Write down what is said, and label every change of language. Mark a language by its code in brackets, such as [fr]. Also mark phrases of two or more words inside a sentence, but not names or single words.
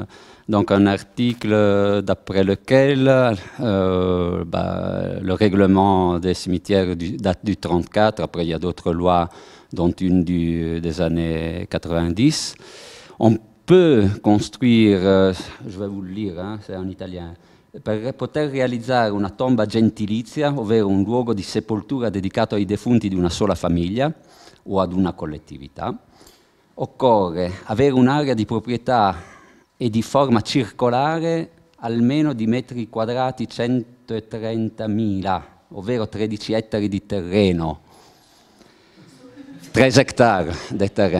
[fr] Donc un article d'après lequel le règlement des cimetières date du 1934, après il y a d'autres lois, dont une des années 90. On peut construire, je vais vous le lire, hein, c'est en italien, [it] per poter realizzare una tomba gentilizia, ovvero un luogo di sepoltura dedicato ai defunti di una sola famiglia o ad una collettività, occorre avere un'area di proprietà e di forma circolare almeno di metri quadrati 100 130.000, ovvero 13 ettari di terreno, 3 hectare di terreno.